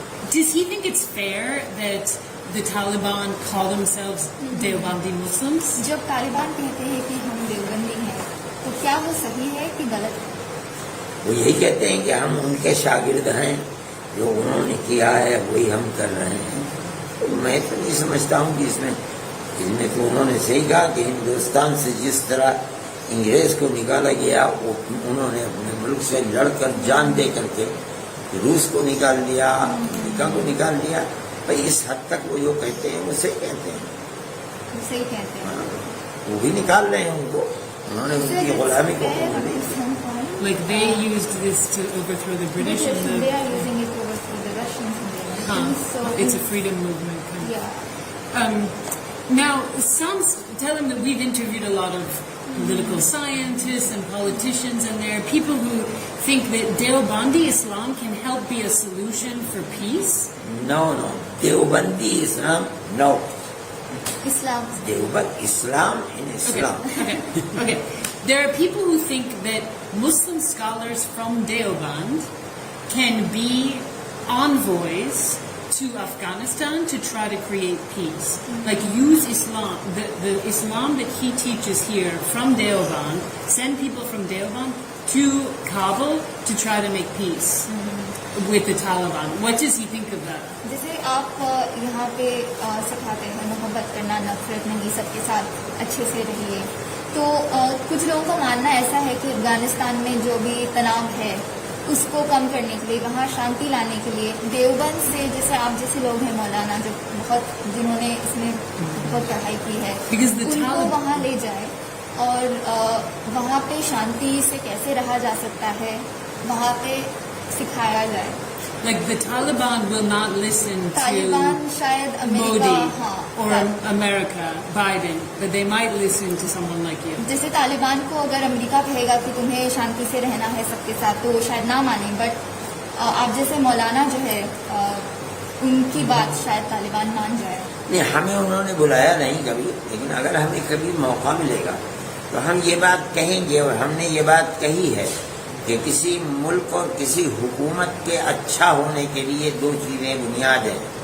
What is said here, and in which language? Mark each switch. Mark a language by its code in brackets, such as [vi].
[en] Does he think it's fair that the Taliban call themselves Deobandi Muslims? [ur] جب طالبان کہتے ہیں کہ ہم دیوبندی ہیں, تو کیا وہ صحیح ہے کہ غلط ہے؟ وہ یہی کہتے ہیں کہ ہم ان کے شاگرد ہیں, جو انہوں نے کیا ہے وہی ہم کر رہے ہیں. میں تو نہیں سمجھتا ہوں کہ اس میں تو انہوں نے صحیح کہا کہ ہندوستان سے جس طرح انگریز کو نکالا گیا, وہ انہوں نے اپنے ملک سے لڑ کر جان دے کر کے روس کو نکال دیا, امریکہ کو نکال دیا. بھائی اس حد تک وہ جو کہتے ہیں وہ صحیح کہتے ہیں, وہ صحیح کہتے ہیں. وہ بھی نکال رہے ہیں ان کو, انہوں نے ان کی غلامی کو [en] Like they used this to overthrow the British and They are using it to overthrow the Russians and the Americans. So it's a freedom movement kind of. yeah. Now, some tell him that we've interviewed a lot of political scientists and politicians, and there are people who think that Deobandi Islam can help be a solution for peace. No, Deobandi Islam, no. Islam. Deoband Islam in Islam. Okay. There are people who think that Muslim scholars from Deoband can be envoys to Afghanistan to try to create peace. Like use Islam, the Islam that he teaches here from Deoband, send people from Deoband to Kabul to try to make peace with the Taliban. What does he think of that? [ur] جیسے آپ یہاں پہ سکھاتے ہیں محبت کرنا, نفرت نہیں, سب کے ساتھ اچھے سے رہیے, تو کچھ لوگوں کا ماننا ایسا ہے کہ افغانستان میں جو بھی تناؤ ہے اس کو کم کرنے کے لیے, وہاں شانتی لانے کے لیے دیوبند سے, جیسے آپ جیسے لوگ ہیں مولانا جو جنہوں نے اس میں بہت پڑھائی کی ہے, ان کو وہاں لے جائے اور وہاں پہ شانتی سے کیسے رہا جا سکتا ہے وہاں پہ سکھایا جائے. [en] Like the Taliban will not listen [ur] Taliban شاید [en] to [ur] America [en] Modi or America, Biden, but they might listen to someone like you. [ur] جیسے طالبان کو اگر امریکہ کہے گا کہ تمہیں شانتی سے رہنا ہے سب کے ساتھ, تو وہ شاید نہ مانیں, بٹ آپ جیسے مولانا جو ہے ان کی بات شاید طالبان مان جائے. نہیں, ہمیں انہوں نے بلایا نہیں کبھی, لیکن اگر ہمیں کبھی موقع ملے گا تو ہم یہ بات کہیں گے، اور ہم نے یہ بات کہی ہے کہ کسی ملک اور کسی حکومت کے اچھا ہونے کے لیے دو چیزیں بنیاد ہیں.